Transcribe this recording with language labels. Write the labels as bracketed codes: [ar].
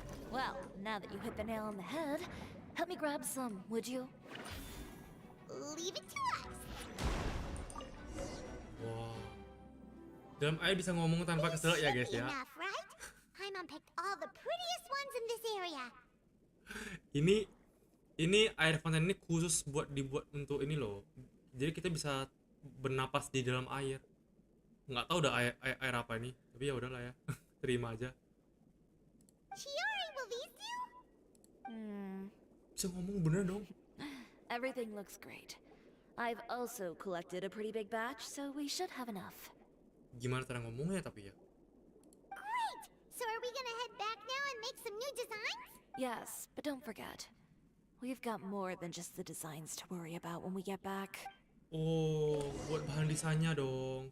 [en] Well, now that you hit the nail on the head, help me grab some, would you? Leave it to us! [id] Wow. Dalam air bisa ngomong tanpa keselak ya guys ya. [en] Enough, right? Paimon picked all the prettiest ones in this area. [id] Ini air fonten ini khusus dibuat untuk ini loh. Jadi kita bisa bernapas di dalam air. Nggak tahu udah air apa ini, tapi ya udahlah ya. Terima aja. [en] Chiori, will these do? [id] Bisa ngomong bener dong. [en] Everything looks great. I've also collected a pretty big batch, so we should have enough. [id] Gimana cara ngomongnya tapi ya? [en] Great! So are we gonna head back now and make some new designs? Yes, but don't forget, we've got more than just the designs to worry about when we get back. [id] Oh, buat bahan desainnya dong.